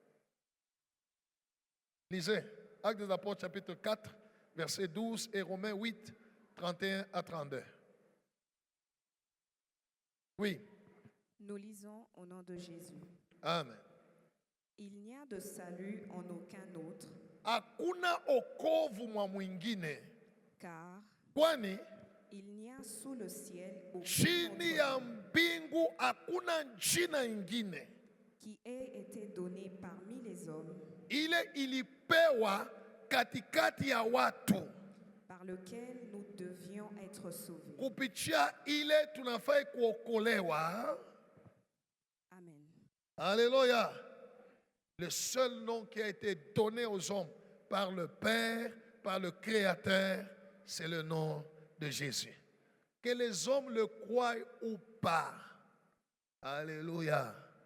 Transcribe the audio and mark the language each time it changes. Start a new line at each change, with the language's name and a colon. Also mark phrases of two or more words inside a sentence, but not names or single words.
French: Lisez Actes des Apôtres chapitre 4, verset 12 et Romains 8, 31 à 32. Oui. Nous lisons au nom de Jésus. Amen. Il n'y a de salut en aucun autre,
Swahili: Hakuna okovu mwa mwingine,
French: car
Swahili: kwani
French: il n'y a sous le ciel aucun
Swahili: chini ya
French: autre nom
Swahili: mbingu hakuna jina ingine
French: qui ait été donné parmi les hommes
Swahili: ile ilipewa katikati ya watu
French: par lequel nous devions être sauvés.
Swahili: kupitia ile tunafai kuokolewa.
French: Amen. Alléluia. Le seul nom qui a été donné aux hommes par le Père, par le Créateur, c'est le nom de Jésus. Que les hommes le croient ou pas. Alléluia.